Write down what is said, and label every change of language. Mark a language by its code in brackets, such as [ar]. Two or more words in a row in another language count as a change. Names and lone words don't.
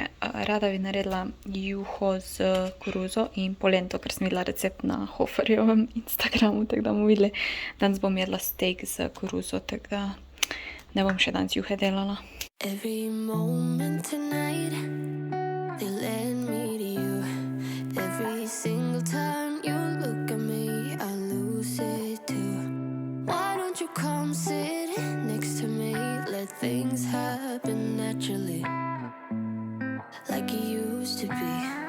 [sl] Rada bi naredila juho z koruzo in polento, ker sem videla recept na Hoferjevem Instagramu, tako da bomo videli. Danes bom jedla steak z koruzo, tako da ne bom še danes juhe delala. [en] Every moment tonight, they led me to you. Every single time you look at me, I lose it too. Why don't you come sit next to me? Let things happen naturally, like it used to be.